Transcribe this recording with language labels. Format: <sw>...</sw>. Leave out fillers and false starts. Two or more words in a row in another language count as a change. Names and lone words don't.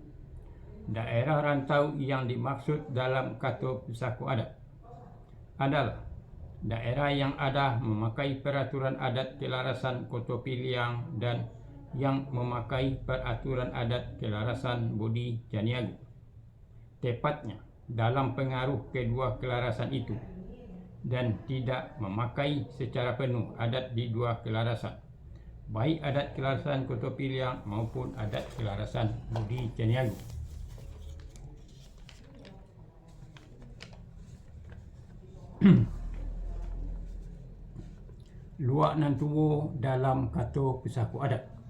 <id>Daerah rantau yang dimaksud dalam kata Pusako Adat adalah daerah yang ada memakai peraturan adat kelarasan Koto Piliang dan yang memakai peraturan adat kelarasan Bodi Caniago. Tepatnya dalam pengaruh kedua kelarasan itu, dan tidak memakai secara penuh adat di dua kelarasan, baik adat kelarasan Koto Piliang maupun adat kelarasan Bodi Caniago. Luak Nantuo dalam kata Pusako Adat.</id>